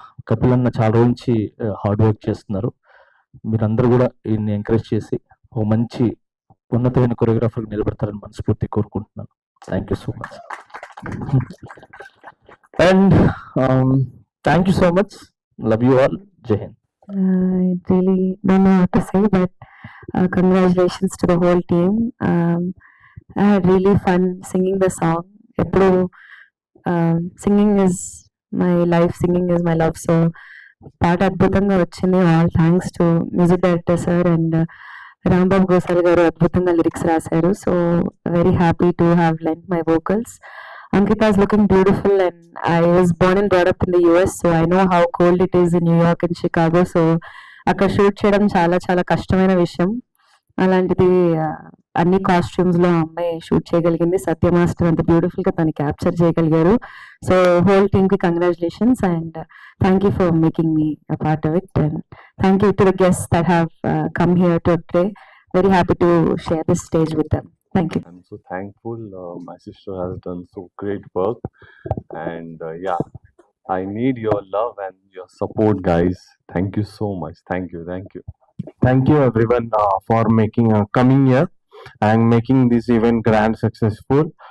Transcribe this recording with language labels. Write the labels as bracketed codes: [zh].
[te] కపిల్ అన్న చాలా రోజు నుంచి హార్డ్ వర్క్ చేస్తున్నారు మీరందరూ కూడా ఈయన్ని ఎంకరేజ్ చేసి ఒక మంచి ఉన్నతమైన కొరియోగ్రాఫర్ నిలబెడతారని మనస్ఫూర్తి కోరుకుంటున్నాను [en] thank you so much and thank you so much love you all [te] జై Hind [en] I really don't know what to say, but congratulations to the whole team. I had really fun singing the song. [te] Eppudu [en] singing is my life, singing is my love. [te] So పాట అద్భుతంగా వచ్చింది. [en] all thanks to music director [te] sir and Rambabu గోసాల్ గారు అద్భుతంగా lyrics రాశారు. [en] So very happy to have lent my vocals. Ankita is looking beautiful and I was born and brought up in the US, so I know how cold it is in New York and Chicago. [te] So అక్కడ shoot చేయడం చాలా చాలా కష్టమైన విషయం. అలాంటిది అన్ని costumes లో అమ్మాయి షూట్ చేయగలిగింది. సత్య మాస్టర్ అంత బ్యూటిఫుల్ గా తను క్యాప్చర్ చేయగలిగారు. [en] So whole team కి congratulations and thank you for making me a part of it and thank you to the guests that have come here today. Very happy to share this stage with them. Thank you. I'm so thankful. My sister has done so great work, and yeah, I need your love and your support, guys. Thank you so much. Thank you. Thank you everyone for making coming here and making this event grand successful.